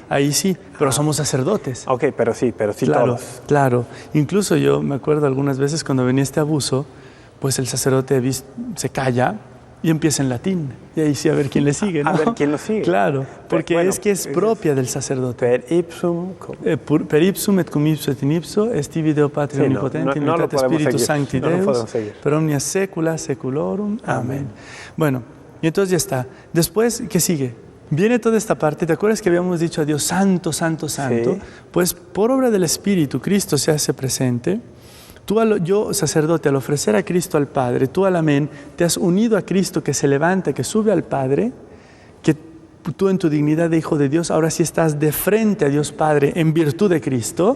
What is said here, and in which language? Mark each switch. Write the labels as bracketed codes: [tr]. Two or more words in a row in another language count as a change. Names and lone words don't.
[es] Ahí sí, pero somos sacerdotes. Ok, pero sí claro, todos. Claro, incluso yo me acuerdo algunas veces cuando venía este abuso, pues el sacerdote se calla y empieza en latín. Y ahí sí a ver quién le sigue, ¿no? A ver quién lo sigue. Claro, porque es que es propia del sacerdote. [la] Per ipsum. Per ipsum et cum ipso et in ipso est tibi Deo Patria omnipotente, in unitate Spiritus Sancti Deus, per omnia saecula saeculorum. [es] Amén. Bueno, y entonces ya está. Después, ¿qué sigue? Viene toda esta parte. ¿Te acuerdas que habíamos dicho a Dios, santo, santo, santo? Sí. Pues por obra del Espíritu, Cristo se hace presente. Yo, sacerdote, al ofrecer a Cristo al Padre, tú al amén, te has unido a Cristo que se levanta, que sube al Padre, que tú en tu dignidad de Hijo de Dios, ahora sí estás de frente a Dios Padre en virtud de Cristo.